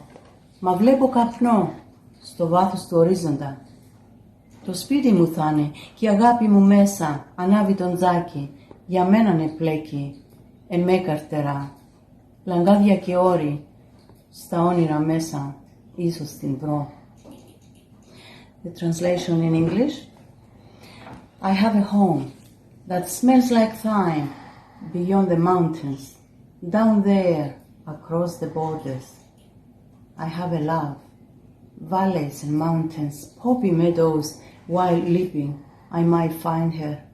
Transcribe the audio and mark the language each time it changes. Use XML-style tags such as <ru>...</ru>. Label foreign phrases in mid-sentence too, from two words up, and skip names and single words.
<el>Μα βλέπω καπνό στο βάθος του ορίζοντα. Το σπίτι μου θα είναι και η αγάπη μου μέσα, ανάβει τον τζάκι, για μένα ναι πλέκει, εμέ καρτερά. Λαγκάδια και όρη, στα όνειρα μέσα, ίσως την βρω.</el> <en>The translation in English. I have a home that smells like thyme beyond the mountains, down there across the borders. I have a love, valleys and mountains, poppy meadows, while leaping I might find her.</en>